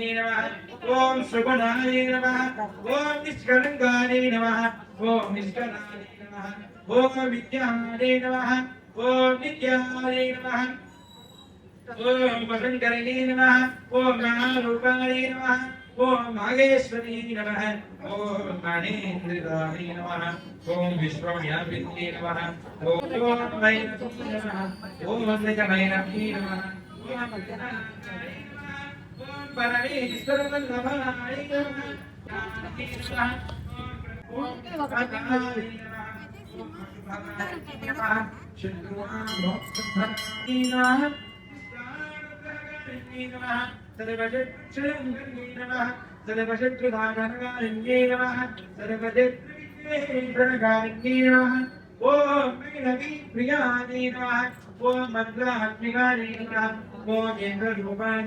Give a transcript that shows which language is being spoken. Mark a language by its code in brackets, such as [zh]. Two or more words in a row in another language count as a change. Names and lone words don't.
[sa] నమః ఓం సుగుణాయ నమః ఓం నిష్కళంకాయ నమః ఓం నిష్కళాయ నమః ఓం విద్యాయ నమః ఓం నిత్యాయ నమః ఓం వసంకరణే నమః ఓం మహారూపాయ నమః ఓం నాగేశ్వరీ నమః ఓం మణేంద్రాయ నమః ఓం విశ్వవ్యాపిన్యే నమః ఓం వైరవీ నమః ఓం నిజమైనవీ నమః ఓం పరమేశ్వరవల్లభాయ నమః ఓం ప్రకాశాయ నమః శత్రువామోక్షప్రదాయ నమః सर्वशत्रुधारकारिण्ये नमः सर्वशत्रुविघ्नकारिण्ये नमः ओम प्रियाय नमः ओम मन्त्रात्मिकाय नमः ओम इंद्ररूपाय